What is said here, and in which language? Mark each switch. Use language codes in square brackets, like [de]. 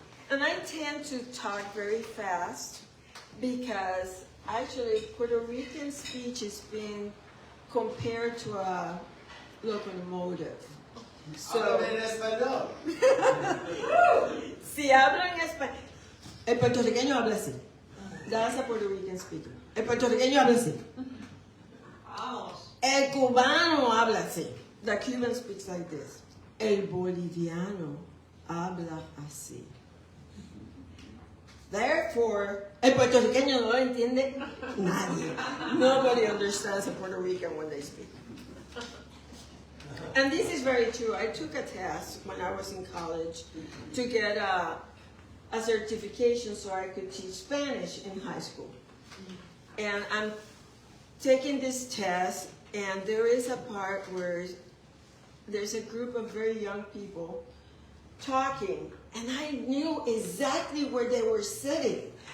[en] And I tend to talk very fast because actually Puerto Rican speech is being compared to a locomotive. So, [es] en español. si hablo en español, el puertorriqueño habla así. [en] That's a Puerto Rican speaker. [es] El puertorriqueño habla así. El cubano habla así. [en] The Cuban speaks like this. [es] El boliviano habla así. [en] Therefore, [es] el puertorriqueño no lo entiende nadie. [en] Nobody understands a Puerto Rican when they speak. And this is very true. I took a test when I was in college to get a certification so I could teach Spanish in high school. And I'm taking this test, and there is a part where there's a group of very young people talking, and I knew exactly where they were sitting.